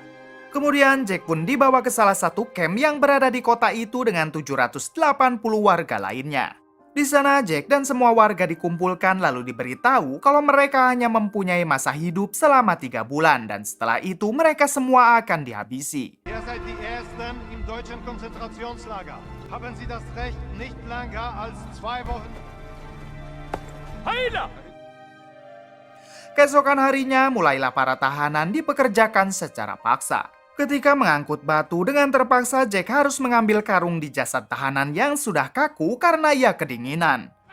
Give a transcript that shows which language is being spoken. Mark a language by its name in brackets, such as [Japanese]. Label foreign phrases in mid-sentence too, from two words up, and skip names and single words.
[Indonesian] Kemudian Jack pun dibawa ke salah satu kamp yang berada di kota itu dengan 780 warga lainnya. Di sana Jack dan semua warga dikumpulkan lalu diberitahu kalau mereka hanya mempunyai masa hidup selama 3 bulan dan setelah itu mereka semua akan dihabisi. [German] Ihr seid die Ersten im deutschen Konzentrationslager. Haben Sie das Recht, nicht länger als 2 Wochen... [Indonesian] Keesokan harinya, mulailah para tahanan dipekerjakan secara paksa. Ketika mengangkut batu dengan terpaksa, Jack harus mengambil karung di jasad tahanan yang sudah kaku karena ia kedinginan.